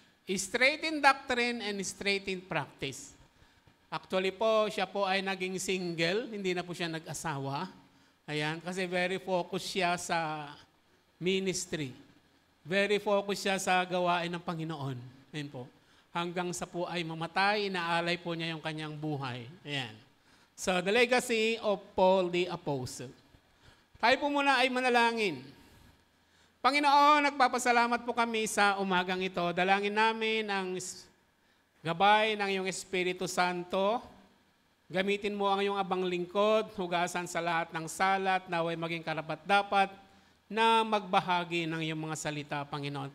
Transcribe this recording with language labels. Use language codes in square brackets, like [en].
[en] Straight in doctrine and straight in practice. [tl] Actually po, siya po ay naging single, hindi na po siya nag-asawa. Ayan, kasi [en] very focused [tl] siya sa ministry. [en] Very focused [tl] siya sa gawain ng Panginoon. Ayan po. Hanggang sa po ay mamatay, inaalay po niya yung kanyang buhay. Ayan. [en] So, the legacy of Paul the Apostle. [tl] Tayo po muna ay manalangin. Panginoon, nagpapasalamat po kami sa umagang ito. Dalangin namin ang gabay ng iyong Espiritu Santo. Gamitin mo ang iyong abang lingkod, hugasan sa lahat ng salat, naway maging karapat-dapat na magbahagi ng iyong mga salita, Panginoon.